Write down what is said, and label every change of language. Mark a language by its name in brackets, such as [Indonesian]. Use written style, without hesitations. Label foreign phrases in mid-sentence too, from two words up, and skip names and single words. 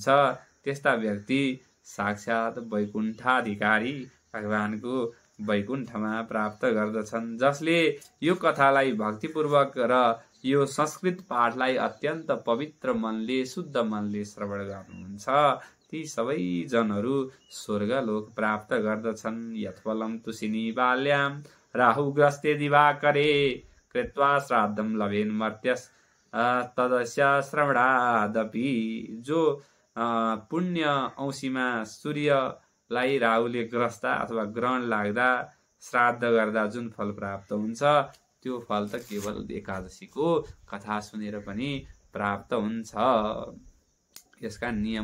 [Nepali] त्यस्ता व्यक्ति साक्षात वैकुण्ठाधिकारी भगवानको वैकुण्ठमा प्राप्त गर्दछन्। जसले यो कथालाई भक्तिपूर्वक र यो संस्कृत पाठलाई अत्यन्त पवित्र मनले, शुद्ध मनले श्रवण गर्नुहुन्छ ती सबै जनहरू स्वर्गलोक प्राप्त गर्दछन्। [Sanskrit] यत्फलं तुसिनी बाल्यां राहुग्रस्ते दिवाकरे कृत्वा श्राद्धं लभेन् मर्त्यस् तदस्य श्रवणादपि। [Nepali] जो पुण्य औँसीमा सूर्यलाई राहुले ग्रस्ता अथवा ग्रहण लाग्दा श्राद्ध गर्दा जुन फल प्राप्त हुन्छ त्यो फल त केवल एकादशीको कथा सुनेर पनि प्राप्त हुन्छ। यसका नियमहरू छन्।